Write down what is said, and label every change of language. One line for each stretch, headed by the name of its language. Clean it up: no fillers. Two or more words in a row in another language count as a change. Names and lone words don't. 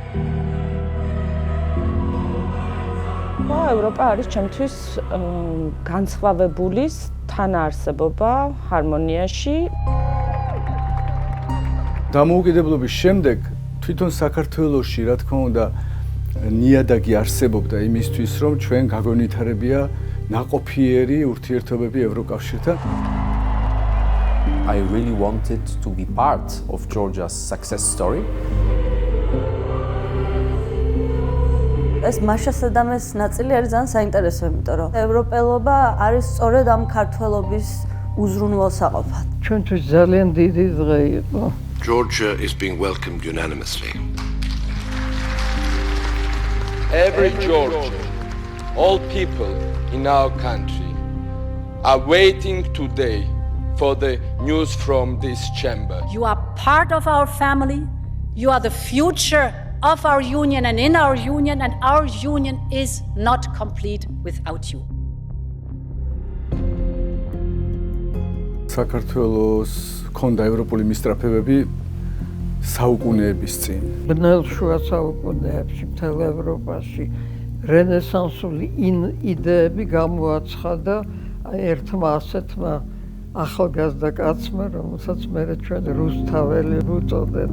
Georgian: ევროპა არის ჩემთვის განსხვავებულის თანაარსებობა ჰარმონიაში. დამოუკიდებლობის შემდეგ თვითონ საქართველოში, რა თქმა უნდა, ნიადაგი არსებობდა იმისთვის, რომ ჩვენ გაგონითარებია ნაყოფიერი ურთიერთობები ევროკავშირთან.
English: I really wanted to be part of Georgia's success story.
Georgian: ეს მაშასადამეს ნაწილი არის ძალიან საინტერესო, იმიტომ რომ ევროპელობა არის სწორედ ამ ქართველობის უზრუნველსაყოფად. ჩვენთვის ძალიან დიდი დღე იყო.
English: Georgia is being welcomed unanimously. Every Georgian, all people in our country are waiting today for the news from this chamber. You are part of our family. You are the future of our union and in our union, and our union is not complete without you.
Georgian: საქართველოს ქონდა ევროპული მისწრაფებები საუკუნეების წინ. ბნელ შუა საუკუნეებში მთელ ევროპაში რენესანსული იდეები გამოაცხადა ერთმა ასეთმა ახალგაზრდა კაცმა, რომელსაც მერე ჩვენ რუსთაველი ვუწოდეთ.